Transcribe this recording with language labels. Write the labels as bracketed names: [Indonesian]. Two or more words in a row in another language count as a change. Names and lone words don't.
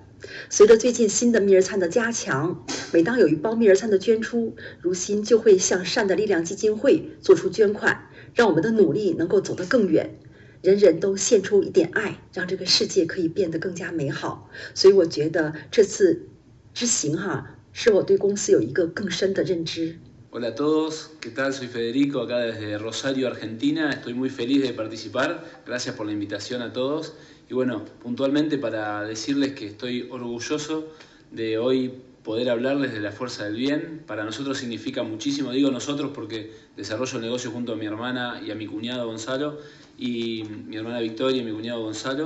[Chinese] 随着最近新的蜜儿餐的加强，每当有一包蜜儿餐的捐出，如心就会向善的力量基金会做出捐款，让我们的努力能够走得更远。人人都献出一点爱，让这个世界可以变得更加美好。所以我觉得这次之行使我对公司有一个更深的认知。 [Spanish] Hola a todos, ¿qué tal? Soy Federico, acá desde Rosario, Argentina. Estoy muy feliz de participar. Gracias por la invitación a todos. Y bueno, puntualmente para decirles que estoy orgulloso de hoy poder hablarles de la fuerza del bien. Para nosotros significa muchísimo, digo nosotros porque desarrollo el negocio junto a mi hermana y a mi cuñado Gonzalo, y mi hermana Victoria y mi cuñado Gonzalo.